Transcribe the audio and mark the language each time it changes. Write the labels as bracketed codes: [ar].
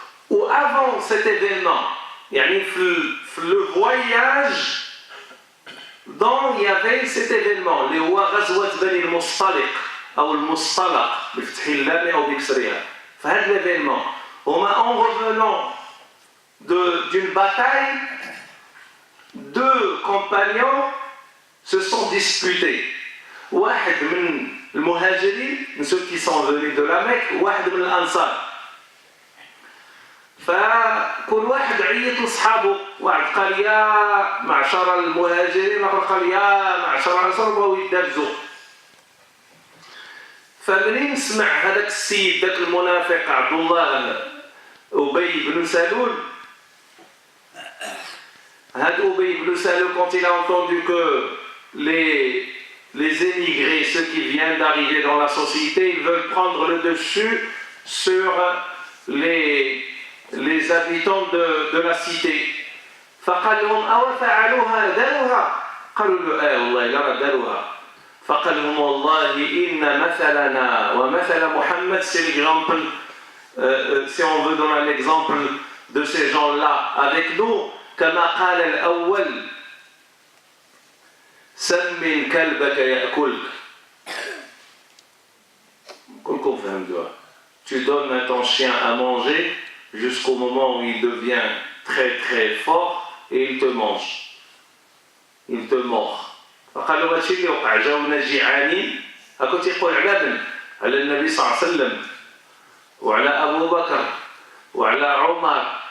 [fr] Ou avant cet événement, le voyage dont il y avait cet événement, les Ghazwat Bani al-Mustaliq, ou al-Mustalaq, l'événement, en revenant d'une bataille, deux compagnons se sont disputés. [ar] واحد من المهاجرين, [fr] ceux qui sont venus de la Mecque, [ar] واحد من الأنصار. فكل واحد عيط لأصحابه، واحد قال يا معشر المهاجرين، واحد قال يا معشر الأنصار، وبغاو يدابزوا. فمنين سمع هذاك السيد ذاك المنافق عبد الله أبي بن سلول، [fr] هذا أبي بن سلول quand il a entendu que les émigrés, ceux qui viennent d'arriver dans la société, ils veulent prendre le dessus sur les habitants de la cité. [ar] فقال لهم أو فعلوها داروها؟ قالوا له والله لا داروها. فقال لهم والله إن مثلنا ومثل محمد, [fr] c'est l'exemple, si on veut donner l'exemple de ces gens-là avec nous, [ar] كما قال الأول سمن كلبك يأكلك. كلكم فهمتوها. [fr] Tu donnes à ton chien à manger jusqu'au moment où il devient très très fort et il te mange, il te mord. [ar] فقال له هادشي اللي وقع، جاونا جيعانين، هاكو تيقول على النبي صلى الله عليه وسلم وعلى أبو بكر وعلى عمر.